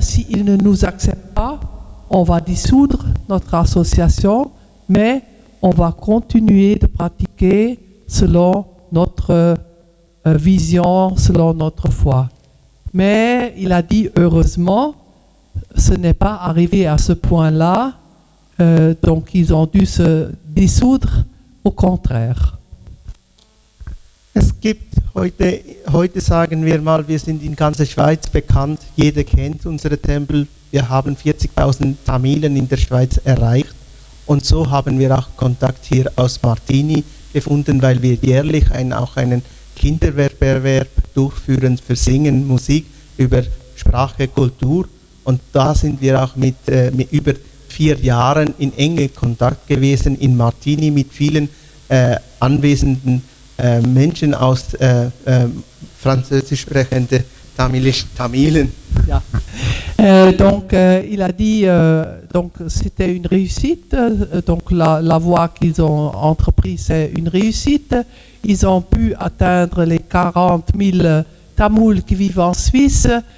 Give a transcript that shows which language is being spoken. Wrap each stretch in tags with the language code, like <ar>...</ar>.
<fr>S'ils ne nous acceptent pas, on va dissoudre notre association, mais on va continuer de pratiquer selon notre vision, selon notre foi. Mais il a dit, heureusement, ce n'est pas arrivé à ce point-là, donc ils ont dû se dissoudre, au contraire.</fr> <de>Es gibt heute sagen wir mal, wir sind in ganzer Schweiz bekannt, jeder kennt unsere Tempel, wir haben 40.000 Tamilen in der Schweiz erreicht und so haben wir auch Kontakt hier aus Martini gefunden, weil wir jährlich auch einen Kinderwettbewerb durchführen für Singen, Musik über Sprache, Kultur und da sind wir auch mit über 4 Jahren in engem Kontakt gewesen in Martini mit vielen anwesenden Menschen aus französisch sprechenden Tamilen. Ja.</de> <fr>Donc, il a dit donc c'était une réussite. Donc, la voie qu'ils ont entreprise, c'est une réussite. Ils ont pu atteindre les 40 000 Tamouls qui vivent en Suisse.</fr>